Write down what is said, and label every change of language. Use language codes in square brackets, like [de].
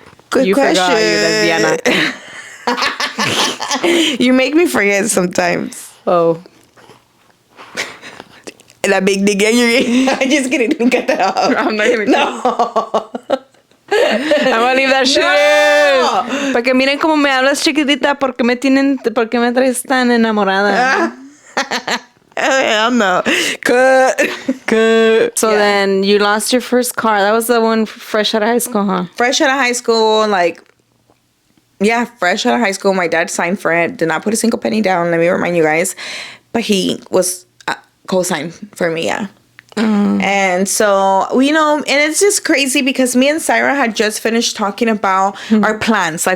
[en] Good question. Forgot, you lesbiana. You make me forget sometimes. Oh. That big dick energy. I'm just kidding. Don't cut that off. I'm not going to. No. I'm gonna leave that shit in. [es] Para que miren cómo me hablas, chiquitita. ¿Por qué me traes tan enamorada? [en] Hell no. Cut. So then you lost your first car. That was the one fresh out of high school, huh? Fresh out of high school, like, yeah, fresh out of high school. My dad signed for it. Did not put a single penny down. Let me remind you guys. But he was co-signed for me, yeah. And so, you know, and it's just crazy because me and Sarah had just finished talking about our plans.